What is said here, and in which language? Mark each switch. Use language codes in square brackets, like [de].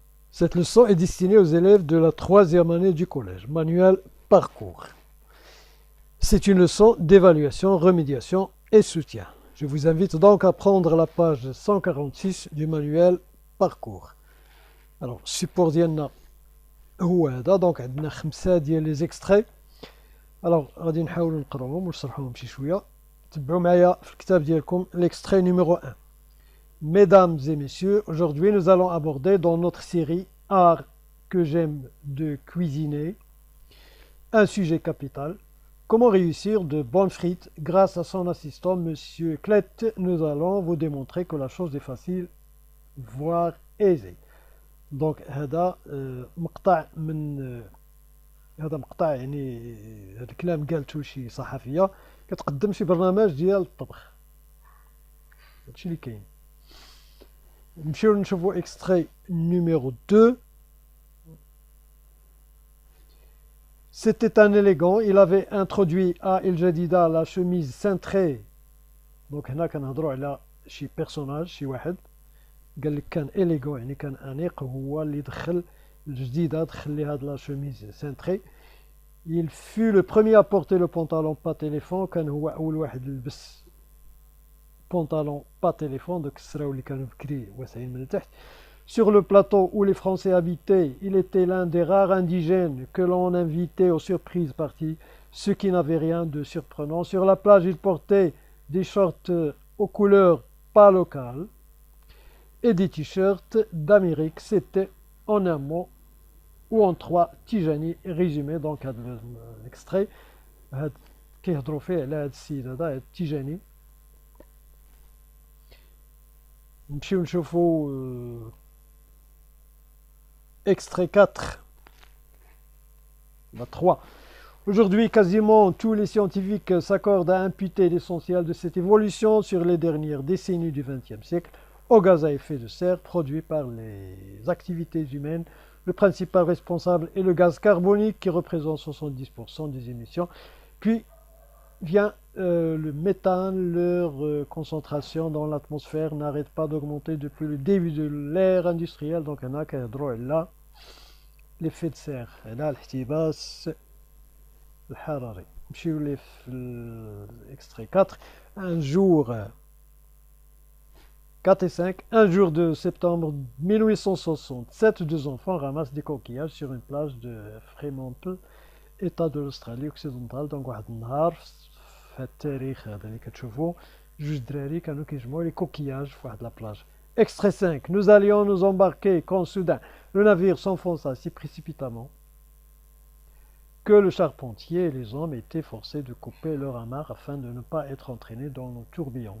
[fr] Cette leçon est destinée aux élèves de la troisième année du collège. Manuel parcours. C'est une leçon d'évaluation, remédiation et soutien. Je vous invite donc à prendre la page 146 du manuel parcours. Alors, support [ar] ديالنا هو هذا. [fr] Donc [ar] عندنا 5 ديال [fr] les extraits. Alors, [ar] غادي نحاولوا نقراوهم ونشرحوهم شي شويه. تبعوا معايا في الكتاب ديالكم [fr] l'extrait numéro 1. Mesdames et messieurs, aujourd'hui nous allons aborder dans notre série Art que j'aime de cuisiner un sujet capital. Comment réussir de bonnes frites grâce à son assistant Monsieur Klett. Nous allons vous démontrer que la chose est facile, voire aisée. Donc [ar] هذا مقطع من هذا مقطع يعني هذا الكلام قالته شي صحفية كتقدم شي برنامج ديال الطبخ. هادشي اللي كاين. نمشيو نشوفوا [fr] extrait numéro 2. C'était un élégant, il avait introduit à El Jadida la chemise cintrée. Donc [ar] هنا كنهضروا على شي بيرسوناج شي واحد قال لك كان [fr] élégant [ar] يعني كان انيق هو اللي دخل الجديدة دخل لي هاد لا [fr] chemise cintrée. Il fut le premier à porter le pantalon pas téléphone. [ar] كان هو اول واحد لبس [fr] pantalon pas téléphone. Donc [ar] السراو اللي كانوا بكري واسعين من التحت. [fr] Sur le plateau où les Français habitaient, il était l'un des rares indigènes que l'on invitait aux surprises parties, ce qui n'avait rien de surprenant. Sur la plage, il portait des shorts aux couleurs pas locales et des t-shirts d'Amérique. C'était en un mot ou en 3 Tijani résumé. Donc l'extrait [ar] كيهضروا فيه على هذا السيد هذا Tijani. نمشيو نشوفوا [fr] extrait 4. 3. Aujourd'hui, quasiment tous les scientifiques s'accordent à imputer l'essentiel de cette évolution sur les dernières décennies du XXe siècle aux gaz à effet de serre produits par les activités humaines. Le principal responsable est le gaz carbonique qui représente 70% des émissions. Puis vient le méthane. Leur concentration dans l'atmosphère n'arrête pas d'augmenter depuis le début de l'ère industrielle. Donc on a là l'effet de serre, là [ar] الاحتباس الحراري. نمشيو لي في [fr] l'extrait 4. Un jour 4 et 5. Un jour de septembre 1867, 2 enfants ramassent des coquillages sur une plage de Fremantle, état de l'Australie occidentale. Donc [ar] واحد النهار في التاريخ هذا اللي كتشوفوا جوج دراري كانوا كيجمعوا لي كوكياج في واحد لا بلاج. [fr] Extrait 5. Nous allions nous embarquer quand soudain le navire s'enfonça si précipitamment que le charpentier et les hommes étaient forcés de couper leur amarre afin de ne pas être entraînés dans le tourbillon.